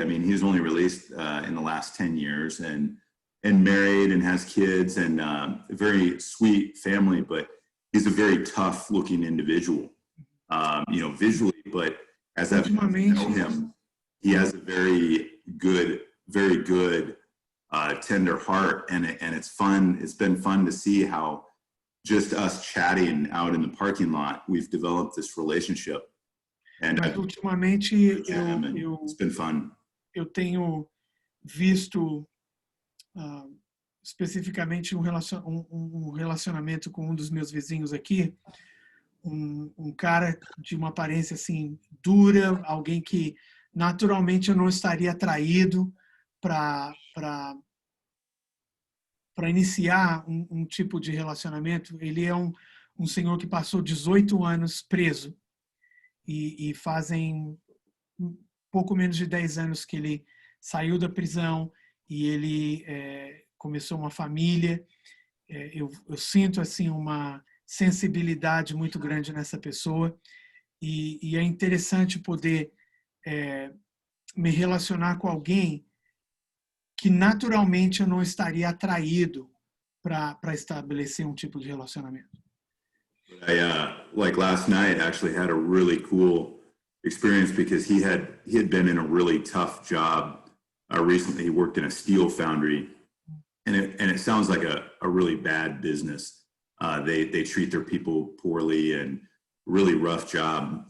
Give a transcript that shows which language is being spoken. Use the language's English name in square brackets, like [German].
[English] I mean, he was only released in the last 10 years and married and has kids and a very sweet family, but he's a very tough looking individual, visually, but as I've known him, he has a very good very good, tender heart, and it's fun. It's been fun to see how just us chatting out in the parking lot, we've developed this relationship. And [Portuguese] Mas ultimamente [English] it's been fun. [Portuguese] eu tenho visto especificamente um relacionamento com um dos meus vizinhos aqui, um cara de uma aparência assim dura, alguém que naturalmente eu não estaria atraído para iniciar um tipo de relacionamento. Ele é um senhor que passou 18 anos preso e fazem pouco menos de 10 anos que ele saiu da prisão e ele começou uma família. Eu sinto assim uma sensibilidade muito grande nessa pessoa e é interessante poder me relacionar com alguém que naturalmente eu não estaria atraído para estabelecer um tipo de relacionamento. [English] Like last night, actually had a really cool experience because he had been in a really tough job recently. He worked in a steel foundry, and it sounds like a really bad business. They treat their people poorly and really rough job.